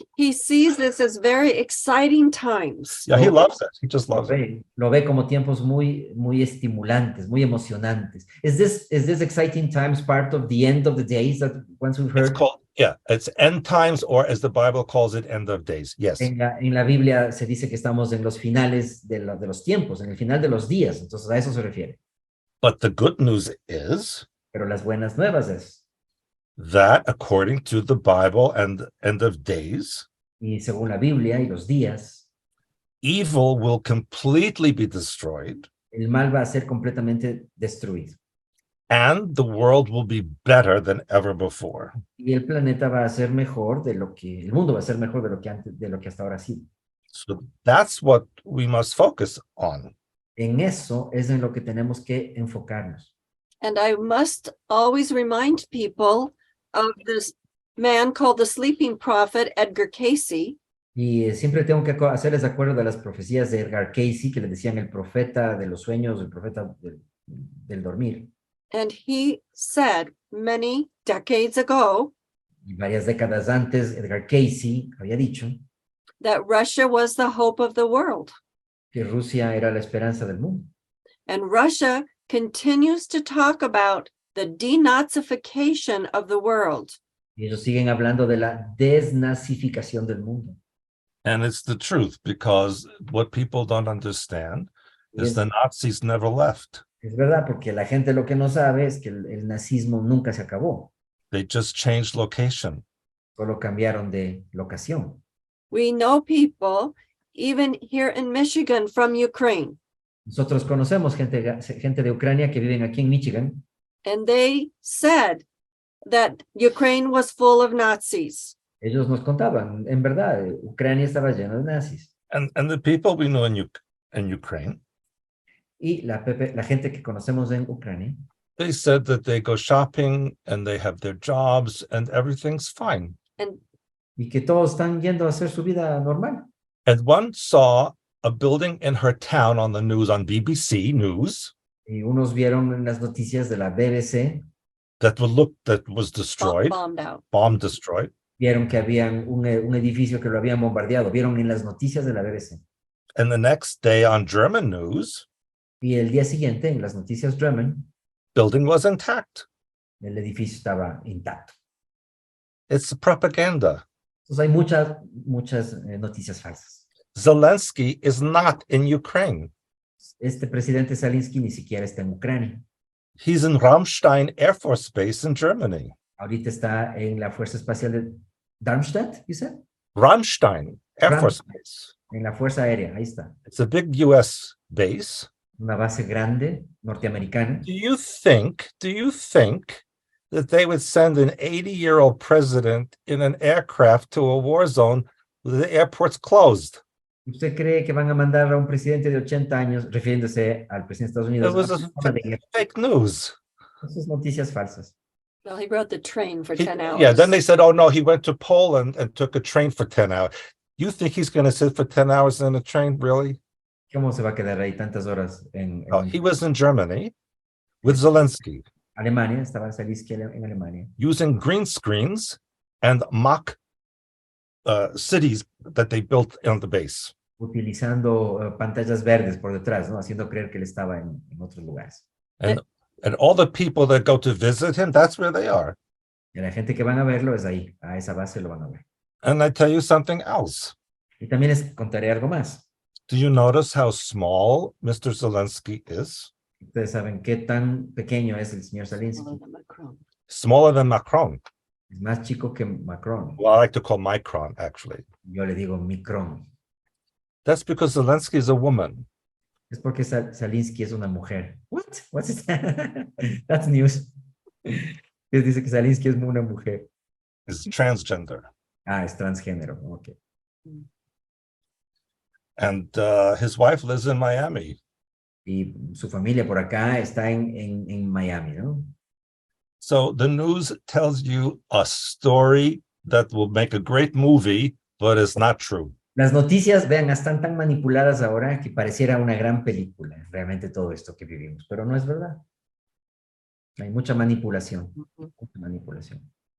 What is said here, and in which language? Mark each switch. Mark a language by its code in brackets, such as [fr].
[en] He sees this as very exciting times. yeah, he loves it. He just loves it. [es] lo ve como tiempos muy, muy estimulantes, muy emocionantes. [en] Is this exciting times part of the end of the days that once we've It's heard? called, yeah, it's end times, or as the Bible calls it, end of days. Yes. [es] En la Biblia se dice que estamos en los finales de los tiempos, en el final de los días, entonces a eso se refiere. [en] But the good news is [es] Pero las buenas nuevas es, [en] that according to the Bible and end of days, [es] y según la Biblia y los días, [en] evil will completely be destroyed [es] el mal va a ser completamente destruido. [en] and the world will be better than ever before. [es] Y el planeta va a ser mejor de lo que, el mundo va a ser mejor de lo que antes, de lo que hasta ahora ha sido. [en] So that's what we must focus on. [es] En eso es en lo que tenemos que enfocarnos. [en] And I must always remind people of this man called the sleeping prophet, Edgar Casey. [es] Y siempre tengo que hacerles acuerdo de las profecías de Edgar Casey, que le decían el profeta de los sueños, el profeta del dormir. [en] And he said many decades ago [es] Y varias décadas antes, Edgar Casey había dicho [en] that Russia was the hope of the world. [es] que Rusia era la esperanza del mundo. [en] And Russia continues to talk about the denazification of the world. [es] Y ellos siguen hablando de la desnazificación del mundo. [en] And it's the truth, because what people don't understand [es] Y [en] is [es] es, [en] the Nazis never left. [es] es verdad, porque la gente lo que no sabe es que el nazismo nunca se acabó, [en] They just changed location. [es] solo cambiaron de locación. [en] We know people, even here in Michigan, from Ukraine. [es] Nosotros conocemos gente de Ucrania que viven aquí en Michigan [en] and they said that Ukraine was full of Nazis. [es] ellos nos contaban, en verdad, Ucrania estaba lleno de nazis. [en] And the people we know in Ukraine, [es] Y la gente que conocemos en Ucrania, [en] they said that they go shopping and they have their jobs and everything's fine. And [es] y que todos están yendo a hacer su vida normal. [en] And one saw a building in her town on the news, on BBC News, [es] Y unos vieron en las noticias de la BBC, [en] that was destroyed, bombed out. bomb destroyed. [es] vieron que había un edificio que lo habían bombardeado, vieron en las noticias de la BBC. [en] And the next day on German news, [es] Y el día siguiente, en las noticias German, [en] building was intact. [es] el edificio estaba intacto. [en] It's propaganda. [es] Entonces hay muchas noticias falsas. [en] Zelensky is not in Ukraine. [es] Este presidente Zelensky ni siquiera está en Ucrania. [en] He's in Ramstein Air Force Base in Germany. [es] Ahorita está en la Fuerza Espacial de Darmstadt, [en] you said? Ramstein Air Force Base. [es] En la Fuerza Aérea, ahí está. [en] It's a big US base. [es] Una base grande norteamericana. [en] Do you think that they would send an 80-year-old president in an aircraft to a war zone with the airport's closed? [es] ¿Usted cree que van a mandar a un presidente de 80 años, refiriéndose al presidente de Estados [en] It [es] Unidos? [en] was fake news. [es] Esas noticias falsas. [en] Well, he rode the train for 10 hours. Yeah, then they said, oh no, he went to Poland and took a train for 10 hours. You think he's going to sit for 10 hours in a train, really? [es] ¿Cómo se va a quedar ahí tantas horas en [en] No, he was in Germany with Zelensky, [es] Alemania? Estaba Zelensky en Alemania. [en] using green screens and mock cities that they built on the base. [es] Utilizando pantallas verdes por detrás, ¿no? Haciendo creer que él estaba en otros lugares. [en] And all the people that go to visit him, that's where they are. [es] Y la gente que van a verlo es ahí, a esa base lo van a ver. [en] And I tell you something else. [es] Y también les contaré algo más. [en] Do you notice how small Mr. Zelensky is? [es] Ustedes saben qué tan pequeño es el señor Zelensky. [en] Smaller than Macron. [es] Es más chico que Macron. [en] Well, I like to call Micron, actually. [es] Yo le digo Micron. [en] That's because Zelensky is a woman. [es] Es porque Zelensky es una mujer. [en] What? What's that? That's news. [es] Dice que Zelensky es una mujer. [en] Is transgender. [es] Ah, es transgénero. Ok. [en] And his wife lives in Miami. [es] Y su familia por acá está en Miami, ¿no? [en] So the news tells you a story that will make a great movie, but it's not true. [es] Las noticias, vean, están tan manipuladas ahora que pareciera una gran película, realmente todo esto que vivimos, pero no es verdad. Hay mucha manipulación, mucha manipulación.